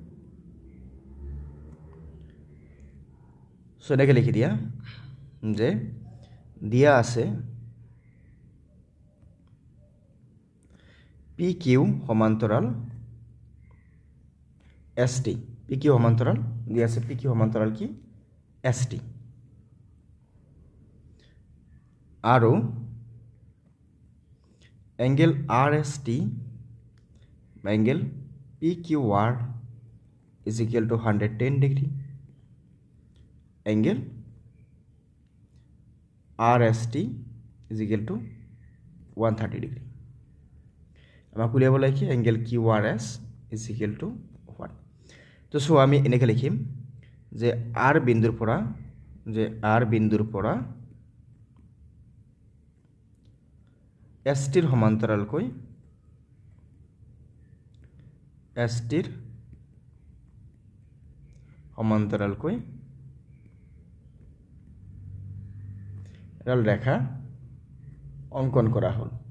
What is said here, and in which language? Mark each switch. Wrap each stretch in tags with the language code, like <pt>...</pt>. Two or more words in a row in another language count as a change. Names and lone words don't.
<as>সো এনেকৈ লিখি দিয়া যে দিয়া আছে পি কিউ সমান্তৰাল এছ টি পি কিউ সমান্তৰাল দিয়া আছে পি কিউ সমান্তৰাল কি এছ টি আৰু এংগেল আৰ এছ টি এংগেল পি কিউ আৰ</as> <en>is equal to 110 degree angle RST is equal to 130 degree.</en> <as>আমাক উলিয়াব লাগে</as> <en>এংগেল QRS is equal to 1.</en> <as>তো সো আমি এনেকৈ লিখিম যে R বিন্দুৰ পৰা ST ৰ সমান্তৰালকৈ এডাল ৰেখা অংকন কৰা হ'ল।</as>